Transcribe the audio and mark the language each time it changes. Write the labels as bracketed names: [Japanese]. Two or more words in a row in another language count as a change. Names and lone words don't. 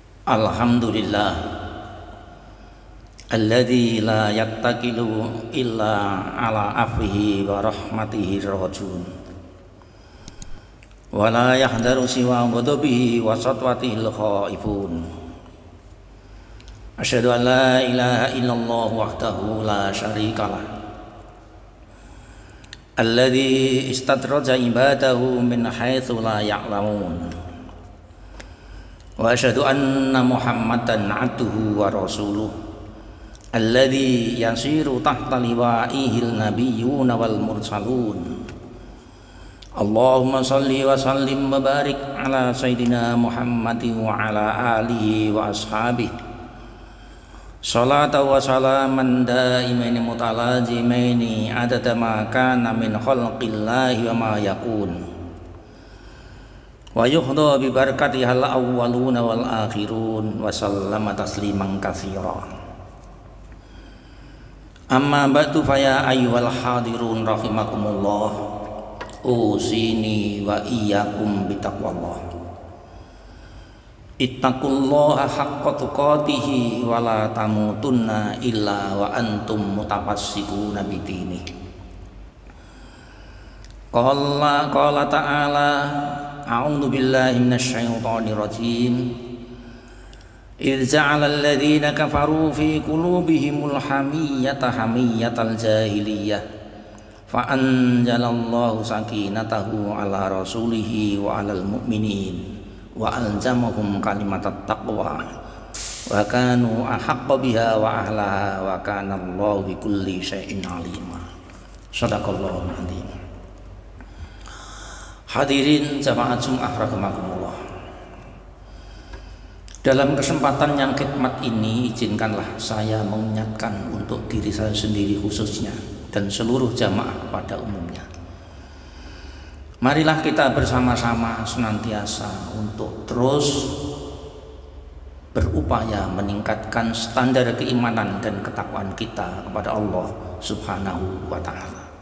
[Arabic] الحمد لله الذي لا يتكل إلا على عفوه ورحمته راجون ولا يحذر سوى غضبه وسطوته الخائفون. أشهد أن لا إله إلا الله وحده لا شريك له الذي استدرج عباده من حيث لا يعلمون. وأشهد أن محمدا عبده ورسوله الذي يسير تحت لوائه النبيون والمرسلون. اللهم صل وسلم وبارك على سيدنا محمد وعلى آله وأصحابه صلاة وسلاما دائمين متلازمين عدد ما كان من خلق الله وما يكون ويحظى ببركتها الأولون والآخرون وسلم تسليما كثيرا. أما بعد فيا أيها الحاضرون رحمكم الله، أوصيني وإياكم بتقوى الله. اتقوا الله حق تقاته ولا تموتن إلا وأنتم متمسكون بدينه. قال تعالى أعوذ بالله من الشيطان الرجيم. إذ جعل الذين كفروا في قلوبهم الحمية حمية الجاهلية فأنزل الله سكينته على رسوله وعلى المؤمنين وألزمهم كلمة التقوى وكانوا أحق بها وأهلها وكان الله بكل شيء عليما. صدق الله العظيم. [Indonesian] Hadirin jamaah Jumat rahimakumullah. Dalam kesempatan yang khidmat ini, izinkanlah saya mengingatkan untuk diri saya sendiri khususnya dan seluruh jamaah pada umumnya. Marilah kita bersama-sama senantiasa untuk terus berupaya meningkatkan standar keimanan dan ketakwaan kita kepada Allah [Arabic] سبحانه وتعالى.